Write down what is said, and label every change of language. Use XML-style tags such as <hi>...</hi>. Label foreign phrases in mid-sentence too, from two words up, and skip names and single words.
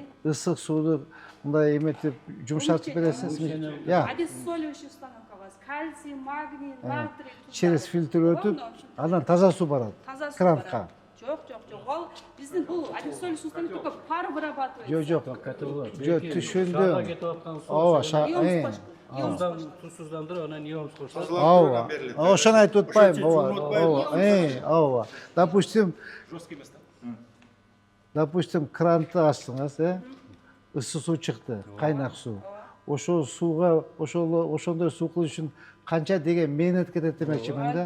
<ky>Ысык сууну мындай эметип жумшартып бересиз. Я,</ky> <ru>Обезсоливающий установка</ru> <ky>бар. Кальций, магний, натрий.</ky> <ru>через фильтр</ru> <ky>өтүп, анан таза суу барат. Таза су Кранка. барат. Жок. Ол биздин бул</ky> <ru>обезсоливающий установка только пар вырабатывает.</ru> <ky>Жок, түшүндүм.</ky> <kk>Шарға кетіп жатқан су.</kk> <ky>Ооба,</ky> <kk>Тусуздандырып, анан ион қосылып.</kk> <ky>ооба. Ошону айтып атпайм, ооба. Допустим,</ky> <ru>Жесткий места.</ru> <ky>кранты ачтыңыз, ыссы суу чыкты, кайнак суу. Ошол сууга, ошондой суу кылыш үчүн канча деген мээнет кетет демекчимин да.</ky>